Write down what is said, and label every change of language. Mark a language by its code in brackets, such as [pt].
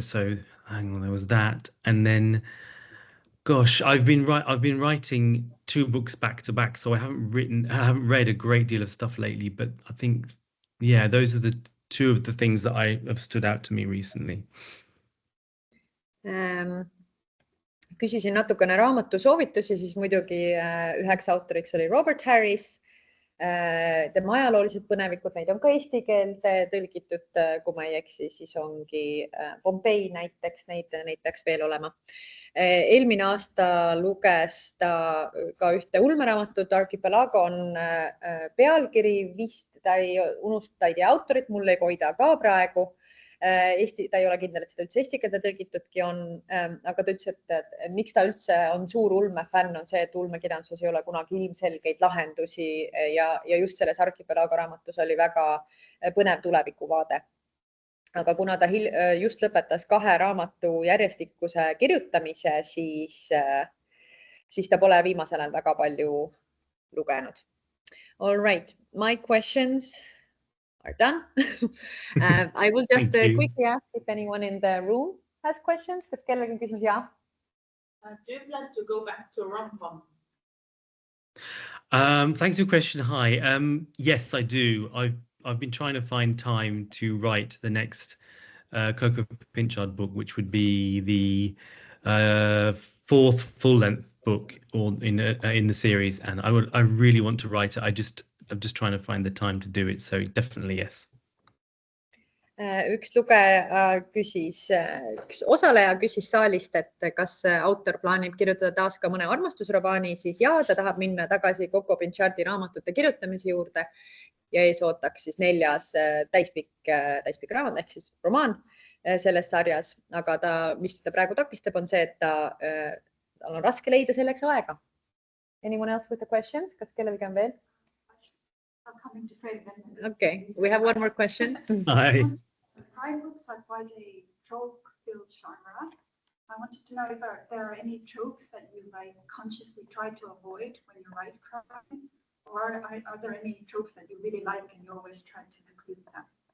[en] So hang on, there was that, and then gosh, I've been writing 2 books back to back, so I haven't read a great deal of stuff lately, but I think, yeah, those are the 2 of the things that have stood out to me recently. [et] Küsisin natukene raamatu soovitusi, siis muidugi üheks autoriks oli Robert Harris. Tema ajaloolised põnevikud, neid on ka eesti keelde tõlgitud, kui ma ei eksi, siis ongi Pompei näiteks, neid peaks veel olema. Eelmine aasta luges ta ka ühte ulmeraamatut, Archipelago on pealkiri, vist ta ei tea autorit, mul ei hoida ka praegu, Eesti, ta ei ole kindel, et seda üldse eesti keelde tõlgitudki on, aga ta ütles, et miks ta üldse on suur ulmefänn, on see, et ulmekirjanduses ei ole kunagi ilmselgeid lahendusi ja just selles Archipelago raamatus oli väga põnev tulevikuvaade. Aga kuna ta just lõpetas 2 raamatu järjestikuse kirjutamise, siis ta pole viimasel ajal väga palju lugenud. [en] All right, my questions are done. I will just quickly ask if anyone in the room has questions. [et] Kas kellelgi on küsimus? Ja. [en] Do you plan to go back to rom-com? Thanks for your question. Hi. Yes, I do. I've been trying to find time to write the next Coco Pinchard book, which would be the 4th full-length book in the series, and I really want to write it. I'm just trying to find the time to do it, so definitely yes. [et] Üks lugeja küsis, üks osaleja küsis saalist, et kas autor plaanib kirjutada taas ka mõne armastusromaani, siis ja ta tahab minna tagasi Coco Pinchardi raamatute kirjutamise juurde ja ees ootaks siis 4. täispikk raamat ehk siis romaan selles sarjas, aga mis ta praegu takistab, on see, et tal on raske leida selleks aega. [en] Anyone else with the questions? [et] Kas kellelgi on veel? [en] Okay, we have one more question. Hi. Crime books are quite a trope-filled genre. I wanted to know if there are any tropes that you consciously try to avoid when you write crime, or are there any tropes that you really like and you always try to include them?